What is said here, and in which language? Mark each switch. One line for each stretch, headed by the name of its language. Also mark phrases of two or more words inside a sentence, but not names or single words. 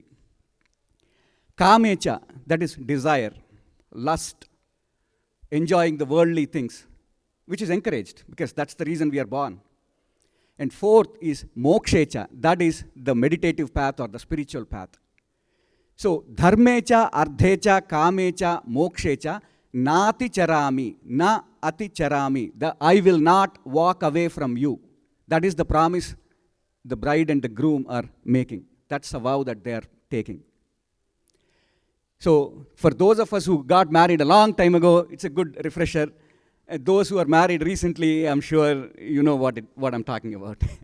English: Kamecha, that is desire, lust, enjoying the worldly things, which is encouraged because that's the reason we are born. And fourth is Mokshecha, that is the meditative path or the spiritual path. So,
Sanskrit: Dharmecha, Ardhecha, Kamecha, Mokshecha, Nati charami, na ati charami.
English: I will not walk away from you. That is the promise the bride and the groom are making. That's a vow that they are taking. So, for those of us who got married a long time ago, it's a good refresher. Those who are married recently, I'm sure you know what I'm talking about.